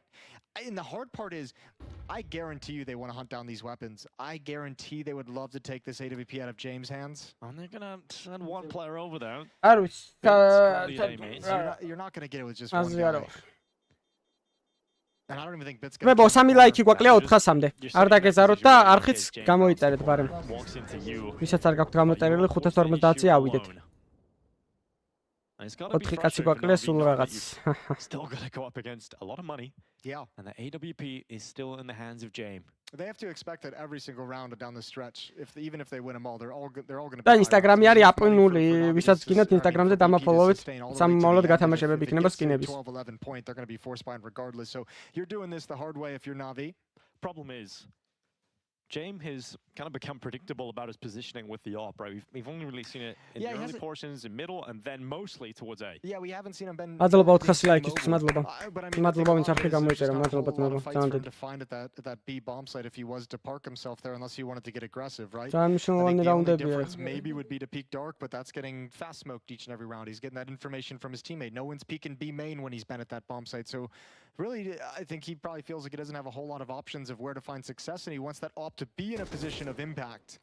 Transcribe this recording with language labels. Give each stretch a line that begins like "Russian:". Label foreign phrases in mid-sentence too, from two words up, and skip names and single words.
English: And the hard part is, I guarantee you they want to hunt down these weapons. I guarantee they would love to take this AWP out of James' hands. And they're going to send one player over there. You're not going to get it with just one guy. And I don't even think Bit's going to...
Georgian: მე სამი ლაიქი გვაკლია 400-მდე. არ დაგეზაროთ და არხიც გამოიწერეთ ბარემ. ვისაც არ გაქვთ გამოწერილი 550-ზე ავიდეთ. 4 კაცი გვაკლია სულ რაღაც.
English: Still going to go up against a lot of money. Yeah. And the AWP is still in the hands of James. They have to expect that every single round down the stretch, even if they win them all, they're all going to be.
Georgian: და Instagram-ი არის აპრინული, ვისაც გინდათ Instagram-ზე დამაფოლოვეთ, სამომავლოდ გათამაშებები იქნება სკინების.
English: 12-11 point, they're going to be force bind regardless. So you're doing this the hard way if you're Navi. Problem is, James has kind of become predictable about his positioning with the AWP, right? We've only really seen it in the early portions, in middle, and then mostly towards A. Yeah, we haven't seen him been...
Georgian: მადლობა 400 ლაიქისთვის, მადლობა. მადლობა ვინც არხი გამოიწერა, მადლობა ძმებო.
English: Trying to find that B bomb site if he was to park himself there, unless he wanted to get aggressive, right? I think the only difference maybe would be to peek dark, but that's getting fast smoked each and every round. He's getting that information from his teammate. No one's peeking B main when he's been at that bomb site. So really, I think he probably feels like he doesn't have a whole lot of options of where to find success, and he wants that AWP to be in a position of impact.